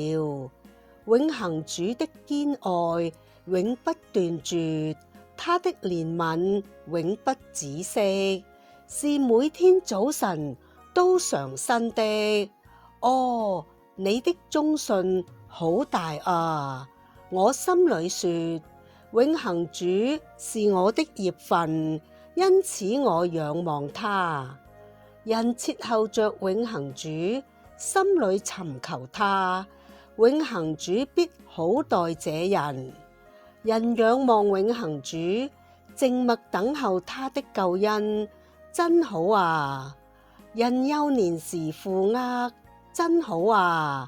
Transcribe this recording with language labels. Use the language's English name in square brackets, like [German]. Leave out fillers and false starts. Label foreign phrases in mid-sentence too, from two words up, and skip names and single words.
[Chinese] 永恆主的堅愛永不斷絕，他的憐憫永不止息，是每天早晨都常新的。哦，你的忠信好大啊！我心裡說，永恆主是我的業份，因此我仰望他。人切候着永恆主，心裡尋求他，永恆主必好待這人。人仰望永恆主，靜默等候他的救恩，真好啊！人幼年時負軛，真好啊！